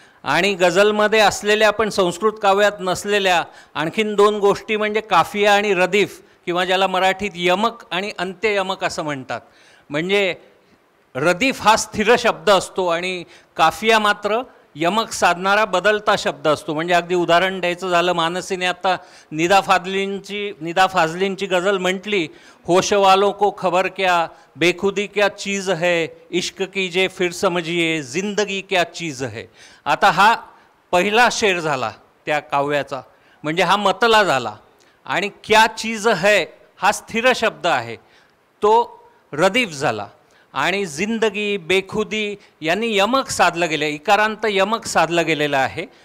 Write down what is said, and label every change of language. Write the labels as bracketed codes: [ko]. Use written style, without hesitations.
[mr] आणि गझलमध्ये असलेल्या पण संस्कृत काव्यात नसलेल्या आणखीन 2 गोष्टी म्हणजे काफिया आणि रदीफ, किंवा ज्याला मराठीत यमक आणि अंत्ययमक असं म्हणतात. म्हणजे रदीफ हा स्थिर शब्द असतो आणि काफिया मात्र यमक साधणारा बदलता शब्द असतो. म्हणजे अगदी उदाहरण द्यायचं झालं, मानसीने आता निदा फाजलींची गझल म्हटली, [hi] होश वालों को खबर क्या, बेखुदी क्या चीज़ है, इश्क कीजिए फिर समझिए, जिंदगी क्या चीज़ है. [mr] आता हा पहिला शेर झाला त्या काव्याचा, म्हणजे हा मतला झाला. आणि [hi] क्या चीज़ है [mr] हा स्थिर शब्द आहे, तो रदीफ झाला. आणि जिंदगी, बेखुदी यांनी यमक साधलं गेलं, इकारांत यमक साधलं गेलेलं आहे.